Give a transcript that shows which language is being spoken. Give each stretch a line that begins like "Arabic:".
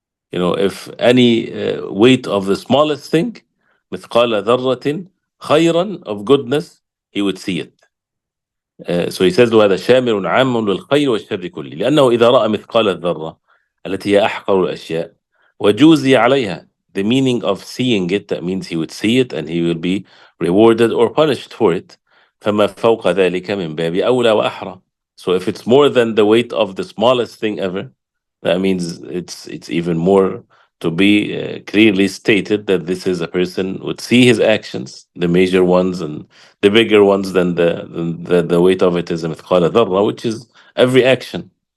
English: If any weight of the smallest thing,
Arabic: مثقال ذرة خيرا,
English: of goodness, he would see it. So he says,
Arabic: وهذا شامل عام للخير والشر كله لأنه إذا رأى مثقال الذرة التي هي أحقر الأشياء وجوزي عليها,
English: the meaning of seeing it, that means he would see it and he will be rewarded or punished for it.
Arabic: فما فوق ذلك من باب أولى وأحرى.
English: So if it's more than the weight of the smallest thing ever, that means it's even more to be clearly stated that this is a person would see his actions, the major ones and the bigger ones than the weight of it is a mithqala dharra, which is every action.